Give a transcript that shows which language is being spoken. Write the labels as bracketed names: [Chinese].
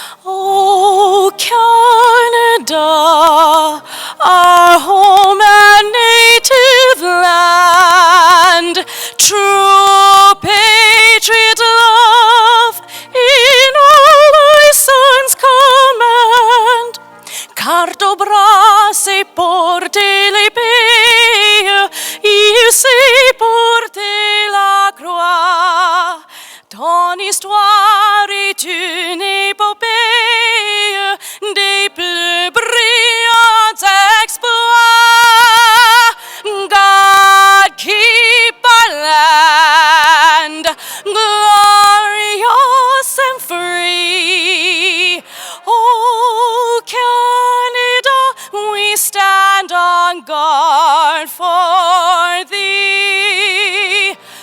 [English] Oh, Canada, our home and native land, true patriot love in all thy sons' command. [French] Cardo brasse porte l'épée, il sait porter la croix. Ton histoire est une épopée des plus brillants exploits. [English] God keep our land glorious and free. Oh, Canada, we stand on guard for thee.